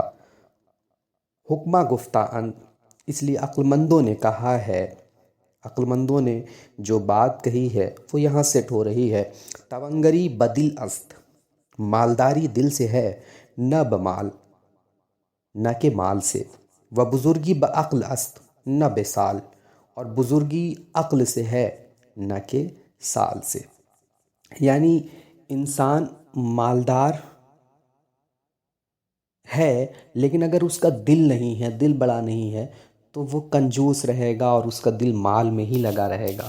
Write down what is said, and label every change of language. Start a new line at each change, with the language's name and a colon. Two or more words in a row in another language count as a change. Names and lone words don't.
Persian: حکمہ گفتہ اند،
Urdu: اس لیے عقل مندوں نے کہا ہے، عقل مندوں نے جو بات کہی ہے وہ یہاں سیٹ ہو رہی ہے۔
Persian: توانگری بدل است،
Urdu: مالداری دل سے ہے،
Persian: نہ بمال،
Urdu: نہ کہ مال سے۔
Persian: و بزرگی بعقل است، نہ بے سال،
Urdu: اور بزرگی عقل سے ہے نہ کہ سال سے۔ یعنی انسان مالدار ہے لیکن اگر اس کا دل نہیں ہے، دل بڑا نہیں ہے، تو وہ کنجوس رہے گا اور اس کا دل مال میں ہی لگا رہے گا۔